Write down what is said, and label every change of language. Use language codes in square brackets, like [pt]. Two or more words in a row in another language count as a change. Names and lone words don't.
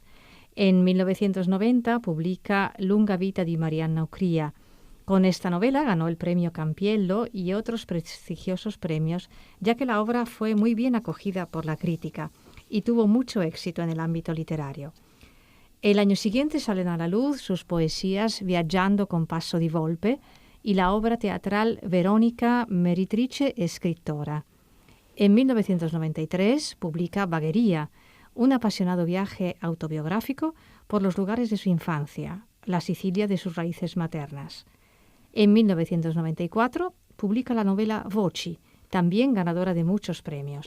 [es] En 1990 publica Lunga vita di Marianna Ucria. Con esta novela ganó el premio Campiello y otros prestigiosos premios, ya que la obra fue muy bien acogida por la crítica y tuvo mucho éxito en el ámbito literario. El año siguiente salen a la luz sus poesías Viaggiando con passo di volpe y la obra teatral Verónica, meritrice e scrittora. En 1993 publica Bagheria, un apasionado viaje autobiográfico por los lugares de su infancia, la Sicilia de sus raíces maternas. En 1994 publica la novela Voci, también ganadora de muchos premios.